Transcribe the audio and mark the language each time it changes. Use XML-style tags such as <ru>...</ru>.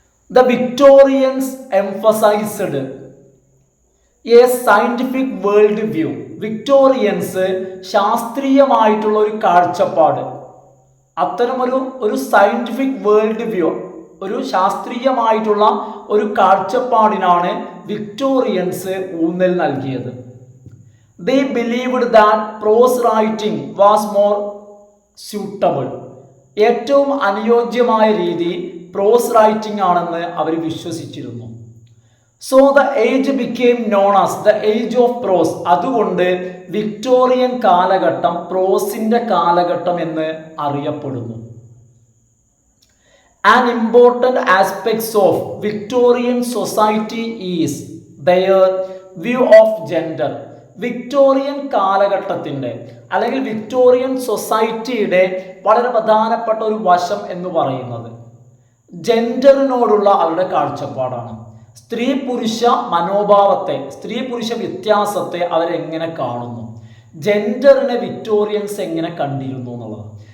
<en>The Victorians emphasized a scientific world view.</en> <ml>Victorians ശാസ്ത്രീയമായിട്ടുള്ള ഒരു കാഴ്ചപ്പാട്, അത്തരമൊരു</ml> <en>scientific world view,</en> <ml>ഒരു ശാസ്ത്രീയമായിട്ടുള്ള ഒരു കാഴ്ചപ്പാടിനാണ് വിക്ടോറിയൻസ് ഊന്നൽ നൽകിയത്.</ml> <en>They believed that prose writing was more suitable.</en> <ml>ഏറ്റവും അനുയോജ്യമായ രീതി പ്രോസ് റൈറ്റിംഗ് ആണെന്ന് അവർ വിശ്വസിച്ചിരുന്നു.</ml> <en>So the age became known as the age of prose.</en> <ml>അതുകൊണ്ട് വിക്ടോറിയൻ കാലഘട്ടം പ്രോസിന്റെ കാലഘട്ടം എന്ന് അറിയപ്പെടുന്നു.</ml> <en>An important aspects of Victorian society is their view of gender.</en> <ml>Victorian കാലഘട്ടത്തിൻ്റെ അല്ലെങ്കിൽ വിക്ടോറിയൻ സൊസൈറ്റിയുടെ വളരെ പ്രധാനപ്പെട്ട ഒരു വശം എന്ന് പറയുന്നത് ജെൻഡറിനോടുള്ള അവരുടെ കാഴ്ചപ്പാടാണ്. സ്ത്രീ പുരുഷ മനോഭാവത്തെ, സ്ത്രീ പുരുഷ വ്യത്യാസത്തെ അവരെങ്ങനെ കാണുന്നു, ജെൻഡറിനെ വിക്ടോറിയൻസ് എങ്ങനെ കണ്ടിരുന്നു എന്നുള്ളത്.</ml>